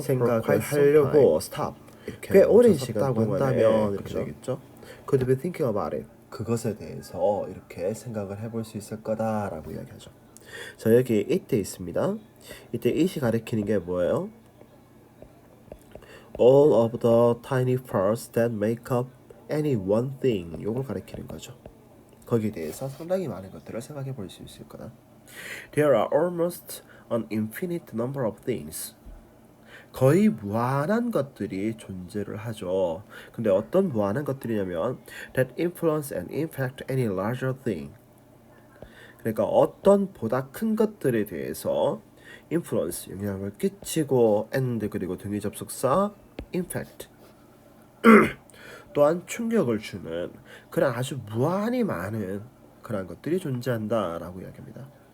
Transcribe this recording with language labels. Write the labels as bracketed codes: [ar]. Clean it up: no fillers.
[ko] 생각을 하려고 stop 꽤 오랜 시간 동안에 그렇게 되겠죠? [en] Could be thinking about it [ko] 그것에 대해서 이렇게 생각을 해볼 수 있을 거다라고 이야기하죠. 자, 여기 이때 있습니다. 이때 it이 가리키는 게 뭐예요? [en] All of the tiny parts that make up any one thing. [ko] 요걸 가리키는 거죠. 거기에 대해서 상당히 많은 것들을 생각해 볼 수 있을 거다. [en] There are almost an infinite number of things. [ko] 거의 무한한 것들이 존재를 하죠. 근데 어떤 무한한 것들이냐면 [en] that influence and impact any larger thing. [ko] 그러니까 어떤 보다 큰 것들에 대해서 influence 영향을 끼치고 and 그리고 등위 접속사 impact 또한 충격을 주는 그런 아주 무한히 많은 그런 것들이 존재한다라고 이야기합니다.